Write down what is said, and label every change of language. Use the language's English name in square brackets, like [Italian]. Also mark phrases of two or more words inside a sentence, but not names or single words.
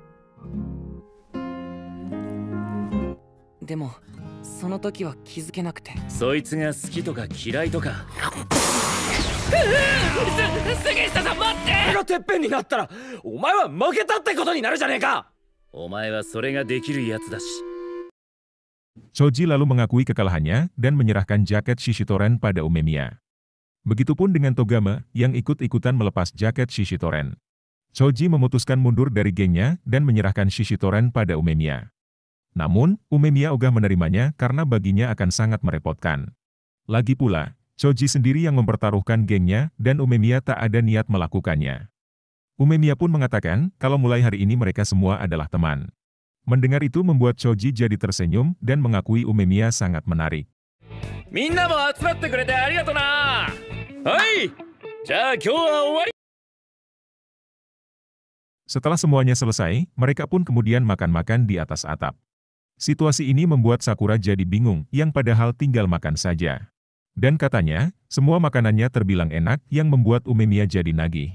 [Japanese] でも、その時は気づけなくて。そいつが好きとか嫌いとか。杉下さん待って！俺がてっぺんになったらお前は負けたってことになるじゃねえか。お前はそれができるやつだし。 [Indonesian] Choji lalu mengakui kekalahannya dan menyerahkan jaket Shishitoren pada Umemiya. Begitupun dengan Togame yang ikut-ikutan melepas jaket Shishitoren. Choji memutuskan mundur dari gengnya dan menyerahkan Shishitoren pada Umemiya. Namun, Umemiya ogah menerimanya karena baginya akan sangat merepotkan. Lagi pula, Choji sendiri yang mempertaruhkan gengnya dan Umemiya tak ada niat melakukannya. Umemiya pun mengatakan kalau mulai hari ini mereka semua adalah teman. Mendengar itu membuat Choji jadi tersenyum dan mengakui Umemiya sangat menarik. [Japanese] みんなも集まってくれてありがとうな. はい、じゃ今日は終わり. [Indonesian] Setelah semuanya selesai, mereka pun kemudian makan-makan di atas atap. Situasi ini membuat Sakura jadi bingung, yang padahal tinggal makan saja. Dan katanya, semua makanannya terbilang enak yang membuat Umemiya jadi nagih.